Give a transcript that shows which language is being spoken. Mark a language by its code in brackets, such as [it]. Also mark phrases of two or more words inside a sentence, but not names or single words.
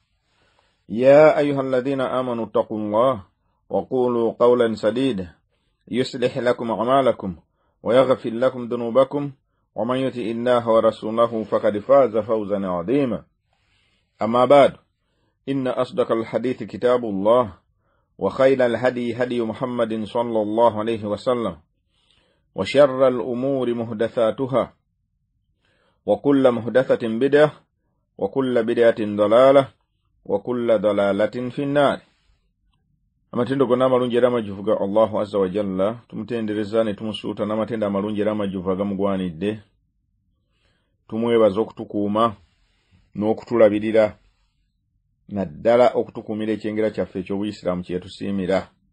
[ar] يا أيها الذين آمنوا اتقوا الله وقولوا قولا سديدا يصلح لكم أعمالكم ويغفر لكم ذنوبكم ومن يطع الله ورسوله فقد فاز فوزا عظيما أما بعد إن أصدق الحديث كتاب الله وخير الهدي هدي محمد صلى الله عليه وسلم وشر الأمور محدثاتها وكل محدثة بدعة وكل بدعة ضلالة وكل ضلالة في النار [lg] amatendo gonna amalungi era amajjuvu ga [ar] الله عز وجل [lg] tumutendereza ne tumusuuta n'amatendo amalungi era amajjuvu agamugwanidde tumwebaza okutukuuma n'okutulabirira naddala okutukuumira ekyengera kyaffe eky'obuyisiraamu kye tusiimira